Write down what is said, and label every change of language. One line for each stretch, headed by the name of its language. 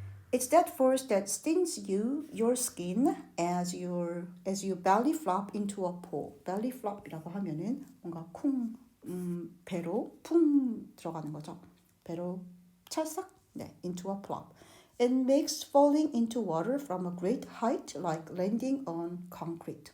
English: It's that force that stings your skin as you belly flop into a pool.
Korean: belly flop이라고 하면은 뭔가 배로 쿵 들어가는 거죠. 배로 찰싹
English: into a plop. It makes falling into water from a great height like landing on concrete.